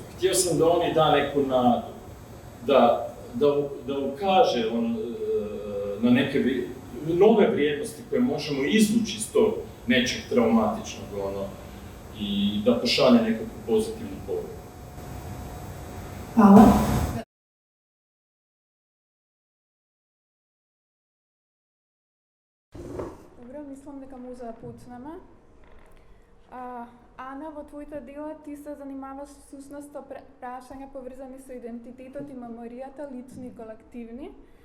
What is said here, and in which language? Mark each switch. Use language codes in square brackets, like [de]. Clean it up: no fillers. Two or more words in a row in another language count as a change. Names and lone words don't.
[hr] Htio sam da oni da neku nadu, da ukaže na neke nove vrijednosti koje možemo izvući iz tog nečeg traumatičnog i da pošalje nekakvu pozitivnu poruku. Hvala. Dobro, mislim, [mk] дека може да почнеме. Ана, во твоите дела ти се занимаваш всушност со прашања поврзани со идентитетот и меморијата, лични и колективни.